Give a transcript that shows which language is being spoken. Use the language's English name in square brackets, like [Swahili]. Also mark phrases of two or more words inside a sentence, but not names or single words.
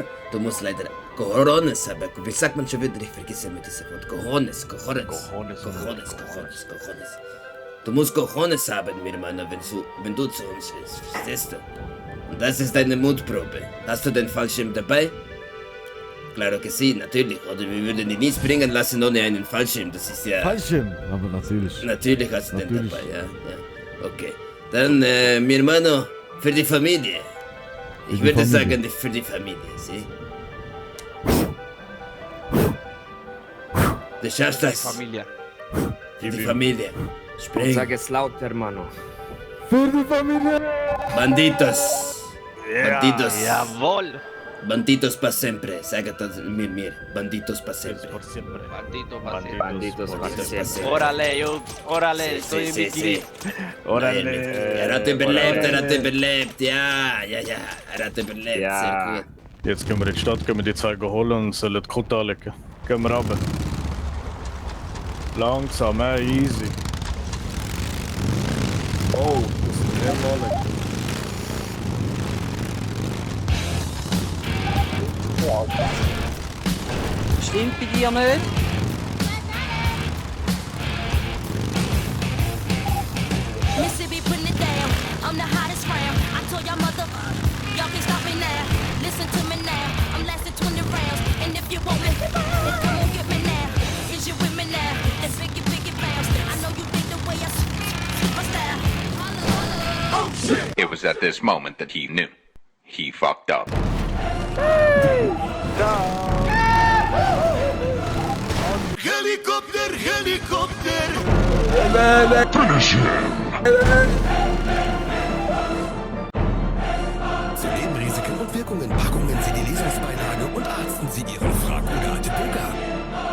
[German] Du musst leider Cojones haben. Wie sagt man schon wieder? Ich vergesse immer dieses Wort. Cojones. Du musst Cojones haben, Mirmano, wenn du zu uns willst, verstehst du? Und das ist deine Mutprobe. Hast du den Fallschirm dabei? [Spanish] Claro que sí, [German] natürlich. Oder wir würden ihn nie springen lassen ohne einen Fallschirm. Das ist ja... Fallschirm, aber natürlich. Natürlich hast du den dabei, ja. Okay. Dann, [Spanish] mi hermano, [German] für die Familie. Ich würde sagen, für die Familie, sieh? Du schaffst das. Familie. Für die Familie. Spring. Sag es laut, hermano. Für die Familie! [Spanish] Banditos. Banditos. [German] Jawohl. [Spanish] Banditos pa sempre. [German] Sag das mir. [Spanish] Banditos pa sempre. Banditos, pacientes. Órale, yo. Órale, estoy en mi kiri. Órale. [German] Er hat überlebt. Ja. Er hat überlebt, sehr gut. Jetzt gehen wir in die Stadt, gehen wir die zwei holen und sollen die Kutte anlegen. Gehen wir runter. Langsam, easy. Oh, das ist sehr anlegen. Stimmt bei dir nicht? [English] Mississippi putting it down. I'm the hottest round. I told y'all y'all can't stop me now. Listen to me now. I'm lasting 20 rounds. And if you want me, then come on get me now. Is you with me now? That biggie bounce. I know you dig the way I switch my style. Oh shit! It was at this moment that he knew. He fucked up. [German] Helikopter! Zu Nebenrisiken und Wirkungen packen Sie die Lesungsbeilage und arzten Sie Ihren Frack oder alte Bunker.